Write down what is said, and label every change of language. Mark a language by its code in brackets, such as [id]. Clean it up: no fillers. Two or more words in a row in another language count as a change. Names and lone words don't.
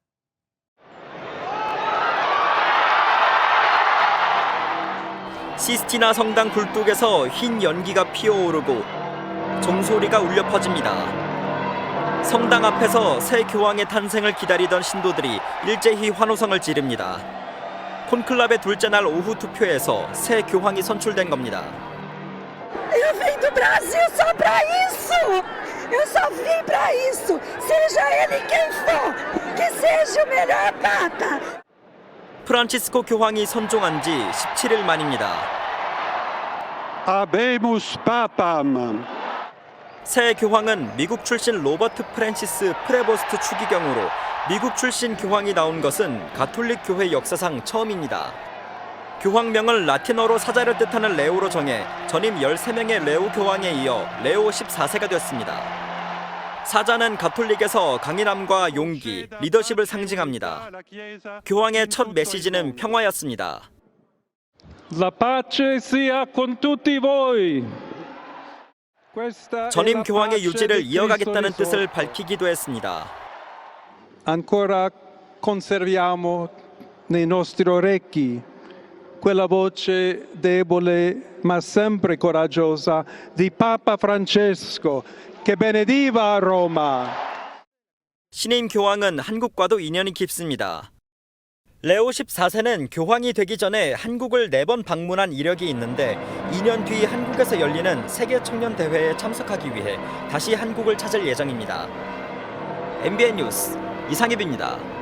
[ko] 시스티나 성당 굴뚝에서 흰 연기가 피어오르고 종소리가 울려 퍼집니다. 성당 앞에서 새 교황의 탄생을 기다리던 신도들이 일제히 환호성을 지릅니다. 콘클라베 둘째 날 오후 투표에서 새 교황이 선출된 겁니다. [pt] Eu vim do Brasil só pra isso! Eu só vim pra isso! Seja ele quem for! Que seja o melhor Papa! [ko] 프란치스코 교황이 선종한 지 17일 만입니다. [la] Habemus Papam. [ko] 새 교황은 미국 출신 로버트 프랜시스 프레보스트 추기경으로 미국 출신 교황이 나온 것은 가톨릭 교회 역사상 처음입니다. 교황명을 라틴어로 사자를 뜻하는 레오로 정해 전임 13명의 레오 교황에 이어 레오 14세가 됐습니다. 사자는 가톨릭에서 강인함과 용기, 리더십을 상징합니다. 교황의 첫 메시지는 평화였습니다. [it] La pace sia con tutti voi. [ko] 전임 교황의 유지를 이어가겠다는 뜻을 밝히기도 했습니다. [it] Ancora conserviamo nei nostri orecchi quella voce debole ma sempre coraggiosa di Papa Francesco che benediva Roma. [ko] 신임 교황은 한국과도 인연이 깊습니다. 레오 14세는 교황이 되기 전에 한국을 4번 방문한 이력이 있는데 2년 뒤 한국에서 열리는 세계 청년 대회에 참석하기 위해 다시 한국을 찾을 예정입니다. MBN 뉴스 이상엽입니다.